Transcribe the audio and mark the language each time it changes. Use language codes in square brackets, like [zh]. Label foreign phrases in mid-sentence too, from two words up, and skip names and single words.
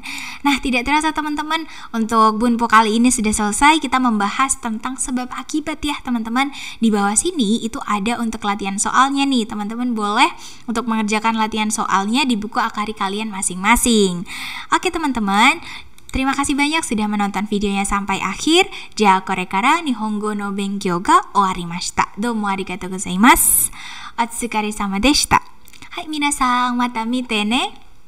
[id] Nah, tidak terasa teman-teman, untuk Bunpo kali ini sudah selesai. Kita membahas tentang sebab akibat ya teman-teman. Di bawah sini itu ada untuk latihan soalnya nih. Teman-teman boleh untuk mengerjakan latihan soalnya di buku akari kalian masing-masing. Oke teman-teman, terima kasih banyak sudah menonton videonya sampai akhir. [ja] じゃ、これから日本語の勉強が終わりました. どうもありがとうございます。お疲れ様でした. はい、皆さん、また見てね.